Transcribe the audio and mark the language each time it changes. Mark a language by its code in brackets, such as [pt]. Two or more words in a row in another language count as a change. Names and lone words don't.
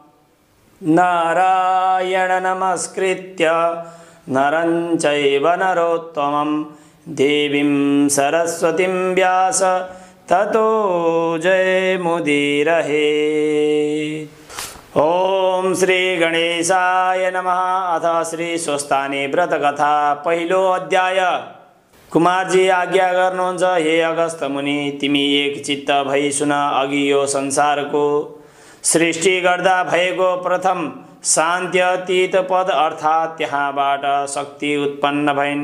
[sa] नारायण नमस्कृत्य नरं चैव नरोत्तमं देवीं सरस्वतीं व्यास ततो जयमुदीरहे। ओम श्री गणेशाय नमः। [ne] अथ श्री स्वस्थानी व्रत कथा पहिलो अध्याय। कुमारजी आज्ञा गर्नुहुन्छ, हे अगस्त मुनि, तिमी एक चित्त भई सुन। अघि यो संसारको सृष्टि गर्दा भएको प्रथम शान्त्यतीत पद अर्थात् त्यहाँबाट शक्ति उत्पन्न भइन्।